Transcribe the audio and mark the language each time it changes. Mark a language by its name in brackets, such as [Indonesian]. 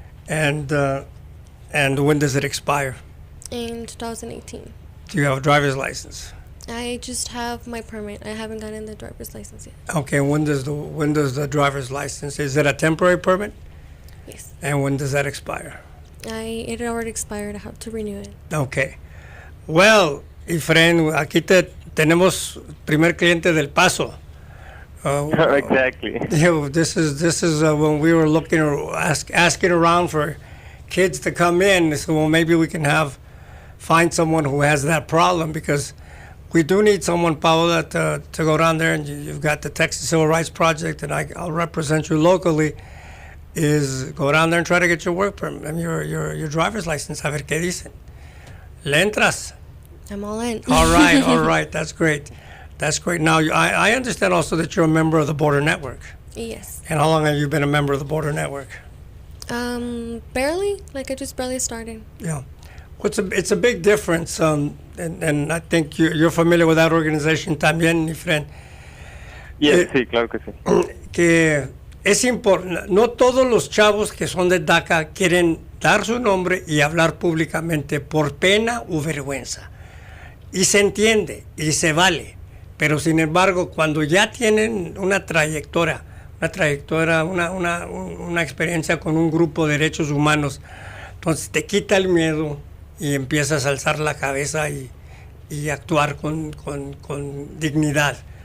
[English] And when does it expire? In 2018. Do you have a driver's license? I just have my permit. I haven't gotten the driver's license yet. Okay, when does the driver's license, is it a temporary permit? Yes. And when does that expire? It already expired. I have to renew it. Okay. Well, [Spanish] Efren, aquí tenemos primer cliente del Paso. [English] Exactly. This is when we were looking or asking around for kids to come in. So well, maybe we can find someone who has that problem, because we do need someone, Paola, to go down there, and you've got the Texas Civil Rights Project, and I'll represent you locally. Is go down there and try to get your work permit, I mean, your driver's license. [Spanish] A ver qué dicen. ¿Le entras? [English] I'm all in. All right, that's great. That's great. Now, I understand also that you're a member of the Border Network. Yes. And how long have you been a member of the Border Network? Barely. Like I just barely started. Yeah. It's a big difference, and I think you're familiar with that organization también, Efren. Yes, [Spanish] sí, claro que sí. Que es importante, no todos los chavos que son de DACA quieren dar su nombre y hablar públicamente por pena u vergüenza. Y se entiende y se vale, pero sin embargo, cuando ya tienen una trayectoria, una experiencia con un grupo de derechos humanos, entonces te quita el miedo y empiezas a alzar la cabeza y actuar con dignidad.